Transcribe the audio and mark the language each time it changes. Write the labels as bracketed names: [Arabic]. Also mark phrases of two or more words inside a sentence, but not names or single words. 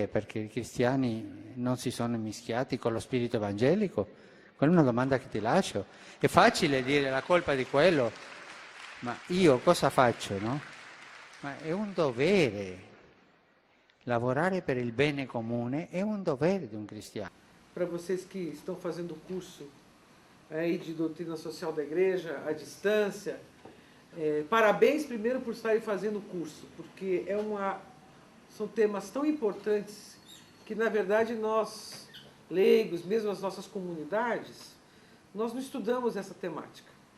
[Italian] Perché i cristiani non si sono mischiati con lo spirito evangelico? Quella è una domanda che ti lascio. È facile dire la colpa di quello, ma io cosa faccio, no? Ma è un dovere. Lavorare per il bene comune è un dovere di un cristiano. [Portuguese] Para vocês que estão fazendo o curso aí de doutrina social da igreja, à distância, parabéns primeiro por estarem fazendo o curso, porque são temas tão importantes que, na verdade, nós, leigos, mesmo as nossas comunidades, nós não estudamos essa temática.